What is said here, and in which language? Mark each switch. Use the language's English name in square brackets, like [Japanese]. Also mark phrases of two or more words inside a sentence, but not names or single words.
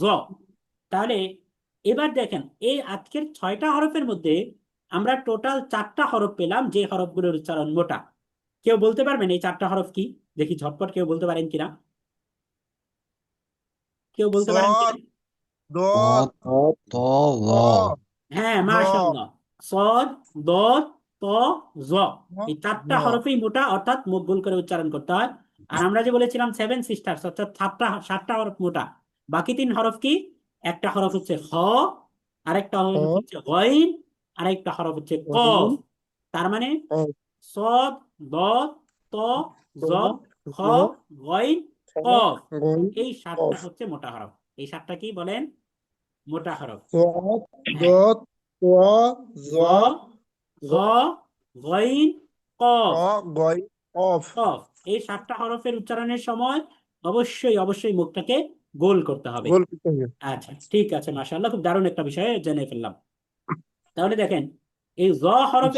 [Bangla] তাহলে এবার দেখেন এই আজকের 6টা হরফের মধ্যে আমরা টোটাল 4টা হরফ পেলাম যে হরফগুলোর উচ্চারণ মোটা। কেউ বলতে পারবেন এই 4টা হরফ কি? দেখি ঝটপট কেউ বলতে পারেন কিনা, কেউ বলতে পারেন কিনা? সদ, দদ, ত ল ত, হ্যাঁ, জ, মাশাআল্লাহ। সদ, দদ, ত, জ। এই জ। 4টা হরফই মোটা, অর্থাৎ মুখ গোল করে উচ্চারণ করতে হয়। আর আমরা যে বলেছিলাম 7 সিস্টার্স, অর্থাৎ 7টা হরফ মোটা। বাকি 3 হরফ কি? একটা হরফ হচ্ছে হ, আরেকটা হরফ হ, হচ্ছে গইন, আরেকটা হরফ হচ্ছে কফ। গইন, তার মানে কফ, সদ, দদ, ত, জ, খ, জ, গইন, খ, কফ। গইন, এই 7টা কফ। হচ্ছে মোটা হরফ। এই 7টা কি বলেন? মোটা হরফ। সদ, হ্যাঁ, দদ, ত, জ, জ, খ, গইন, খ, কফ। গইন, কফ। কফ। এই 7টা হরফের উচ্চারণের সময় অবশ্যই অবশ্যই মুখটাকে গোল করতে হবে। গোল করতে হবে। আচ্ছা, ঠিক আছে, মাশাআল্লাহ, খুব দারুণ একটা বিষয় জেনে ফেললাম। তাহলে দেখেন, এই জ জ